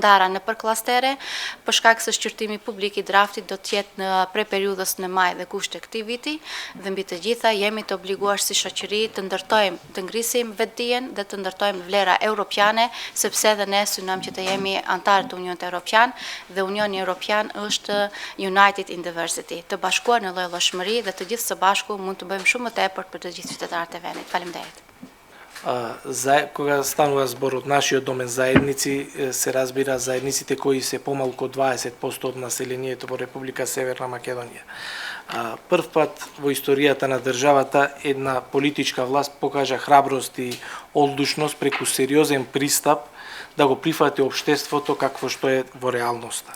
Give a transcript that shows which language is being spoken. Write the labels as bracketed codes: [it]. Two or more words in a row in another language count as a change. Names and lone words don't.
[sq] ndara nëpër klastere, për shkak se shqyrtimi publik i draftit do të jetë në prej periudhës në maj dhe gusht të këtij viti dhe mbi të të gjitha jemi të obliguar si shoqëri të ndërtojmë, të ngrisim vetdijen dhe të ndërtojmë vlera europiane, sepse edhe ne synojmë që të jemi antarë të Unionit Evropian dhe Unioni Evropian është [en] United in Diversity, [sq] të bashkuar në lloj-llojshmëri dhe të gjithë së bashku mund të bëjmë shumë më tepër për të gjithë qytetarët e vendit. Faleminderit. [mk] Кога станува збор од нашиот домен заедници, се разбира заедниците кои се помалку од 20% од населението во Република Северна Македонија. Прв пат во историјата на државата една политичка власт покажа храброст и одлучност преку сериозен пристап да го прифати општеството какво што е во реалноста.